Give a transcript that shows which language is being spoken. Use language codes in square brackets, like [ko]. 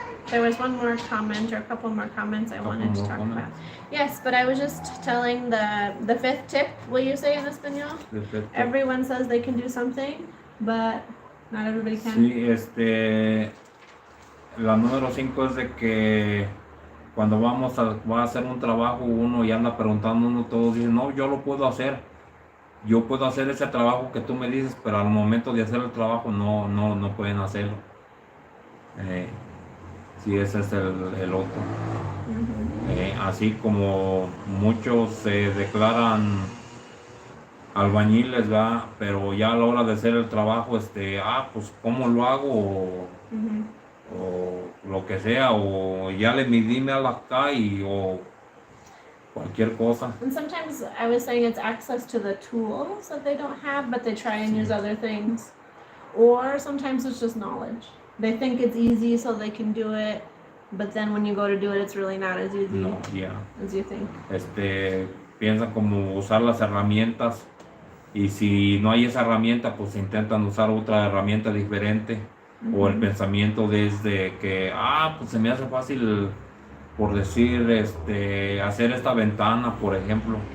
[en] There was one more comment or a couple more comments I wanted to more talk comments? about. Yes, but I was just telling the fifth tip. Will you say in Espanol? Everyone says they can do something, but not everybody can. [es] Sí, la número 5 es de que cuando va a hacer un trabajo uno y anda preguntando uno, todos dicen, no, yo lo puedo hacer. Yo puedo hacer ese trabajo que tú me dices, pero al momento de hacer el trabajo no pueden hacerlo. Sí, ese es el otro. Ujú. Así como muchos se declaran albañiles, ¿verdad? Pero ya a la hora de hacer el trabajo, pues ¿cómo lo hago? Ujú. O lo que sea, o ya le midíme a la calle, o cualquier cosa. [en] And sometimes I was saying it's access to the tools that they don't have, but they try and use other things. Or sometimes it's just knowledge. They think it's easy so they can do it, but then when you go to do it, it's really not as easy [es] No, ya. [en] as you think. [es] Piensan como usar las herramientas, y si no hay esa herramienta, pues intentan usar otra herramienta diferente. O el Ujú. pensamiento desde que, pues se me hace fácil, por decir, hacer esta ventana, por ejemplo.